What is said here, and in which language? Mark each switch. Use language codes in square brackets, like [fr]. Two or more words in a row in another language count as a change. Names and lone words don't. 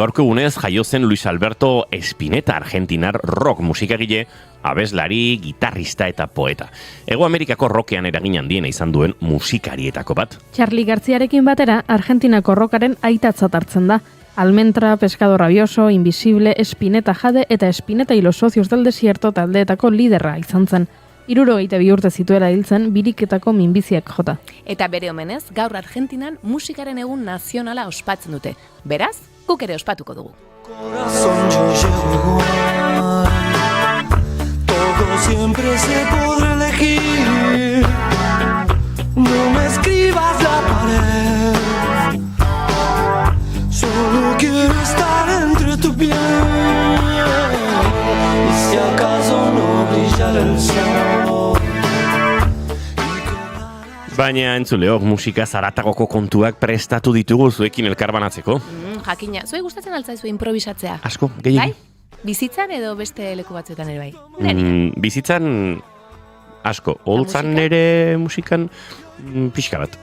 [eu] Gaurko egunez jaio zen Luis Alberto Spinetta, argentinar rock musikagile, abeslari, gitarrista eta poeta. Hego Amerikako rockean eragin handiena izan duen musikarietako bat. Charly Garziarekin batera, Argentinako rockaren aitatzat hartzen da. Almentra, Pescado Rabioso, Invisible, Spinetta Jade eta Spinetta y los Socios del Desierto taldeetako liderra izan zen. 62 urte zituela hiltzen biriketako minbiziak jota. Eta bere omenez, gaur Argentinan musikaren egun nazionala ospatzen dute. Beraz, guk ere ospatuko dugu. [es] Corazón yo llego igual, todo siempre se podrá elegir, no me escribas la pared, solo quiero estar entre tu piel, y si acaso no brillara el sol. [eu] Baina entzuleok musika zaratagoko kontuak prestatu ditugu zuekin elkarbanatzeko. Jakina, zuei gustatzen altzaizu improvisatzea? Asko, gehiagin. Bai? Bizitzan edo beste leku batzuetan ere bai? Bizitzan asko, holtzan ere musikan pixka bat.